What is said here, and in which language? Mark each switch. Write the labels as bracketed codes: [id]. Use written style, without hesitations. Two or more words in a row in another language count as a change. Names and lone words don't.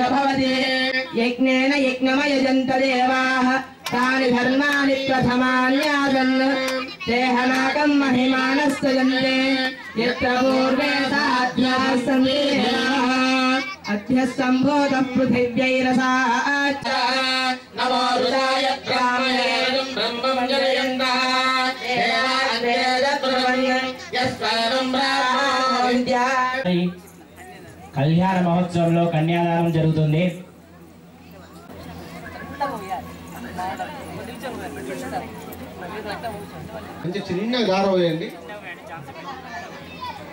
[sa] भवति यज्ञेन यज्ञमयजन्त देवाः तानि धर्माणि प्रथमान्यासन् देहनाकं महिमानस्तजन्ते यत्र पूर्वे साध्याः सन्ति अद्य सम्भूतः पृथिव्यैरसाच्च नमो रुदाय ब्राह्मणेन ब्रह्मं जनयन्तः [te] కళ్యాణ మహోత్సవంలో కన్యాదానం జరుగుతుంది. కొంచెం చిన్న గారం వేయండి.